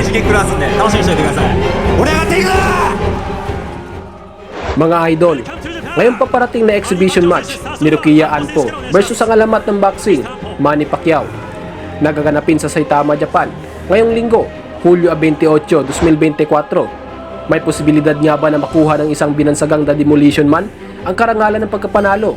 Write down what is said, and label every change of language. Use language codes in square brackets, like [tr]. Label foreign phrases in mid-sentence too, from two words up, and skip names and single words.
[ja] クラスんで楽しみにしておいてください。俺がテイクだ。 [tl] Mga idol, ngayong paparating na exhibition match ni Rukiya Anpo versus ang alamat ng boxing, Manny Pacquiao, nagaganapin sa Saitama, Japan ngayong linggo, Hulyo 28, 2024. May posibilidad nga ba na makuha ng isang binansagang The Demolition Man ang karangalan ng pagkapanalo?